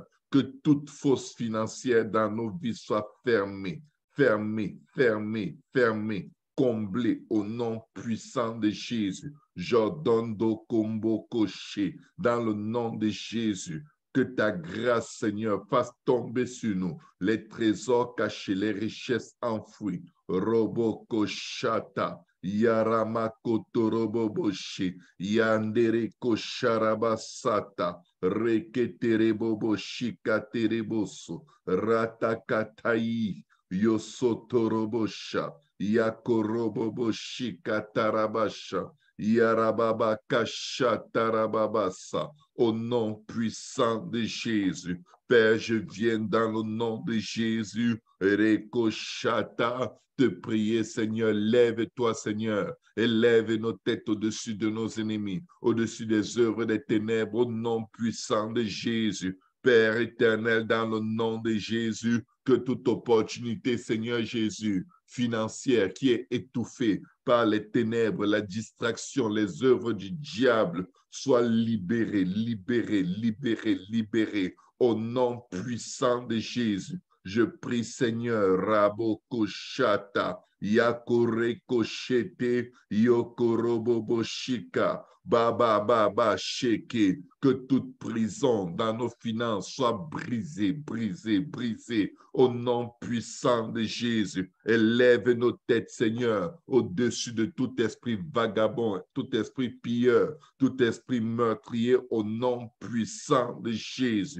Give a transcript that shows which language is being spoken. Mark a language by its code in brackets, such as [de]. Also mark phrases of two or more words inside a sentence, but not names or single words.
[fr] Que toute fausse financière dans nos vies soit fermée, fermée, fermée, fermée, comblée au nom puissant de Jésus. J'ordonne do combo coché dans le nom de Jésus. Que ta grâce, Seigneur, fasse tomber sur nous les trésors cachés, les richesses enfouies. Robo koshata, yarama kotorobo boshi, yandere kosharabasata, reketerebo shikatereboso, ratakatai, yosotorobosha, yakorobo shikatarabasha, yarababa kashatarababasa. Au nom puissant de Jésus. Père, je viens dans le nom de Jésus. Rekoshata, te prier, Seigneur. Lève-toi, Seigneur, et lève nos têtes au-dessus de nos ennemis, au-dessus des œuvres des ténèbres, au nom puissant de Jésus. Père éternel, dans le nom de Jésus, que toute opportunité, Seigneur Jésus, financière qui est étouffée par les ténèbres, la distraction, les œuvres du diable, soit libérée, libérée, libérée, libérée au nom puissant de Jésus. Je prie, Seigneur, Rabo Koshata, Yakore Koshete, Yokorobobo Shika, Baba Baba Sheke, que toute prison dans nos finances soit brisée, brisée, brisée au nom puissant de Jésus. Élève nos têtes, Seigneur, au-dessus de tout esprit vagabond, tout esprit pilleur, tout esprit meurtrier, au nom puissant de Jésus.